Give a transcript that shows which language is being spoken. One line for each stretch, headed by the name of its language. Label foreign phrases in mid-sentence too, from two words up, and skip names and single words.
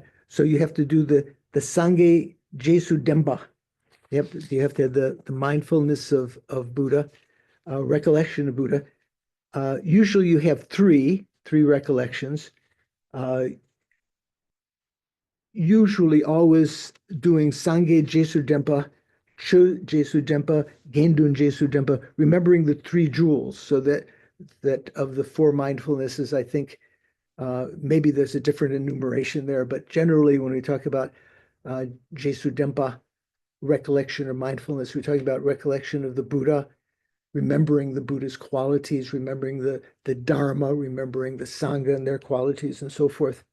English: So you have to do the
Tibetan: སངས་རྒྱས་རྗེས་སུ་དྲན་པ.
English: You have to have the mindfulness of Buddha, recollection of Buddha. Usually you have three recollections. Usually always doing
Tibetan: སངས་རྒྱས་རྗེས་སུ་དྲན་པ། ཆོས་རྗེས་སུ་དྲན་པ། དགེ་འདུན་རྗེས་སུ་དྲན་པ,
English: remembering the three jewels. So that of the four mindfulnesses, I think maybe there's a different enumeration there, but generally when we talk about
Tibetan: རྗེས་སུ་དྲན་པ,
English: recollection or mindfulness, we're talking about recollection of the Buddha, remembering the Buddha's qualities, remembering the Dharma, remembering the Sangha and their qualities and so forth.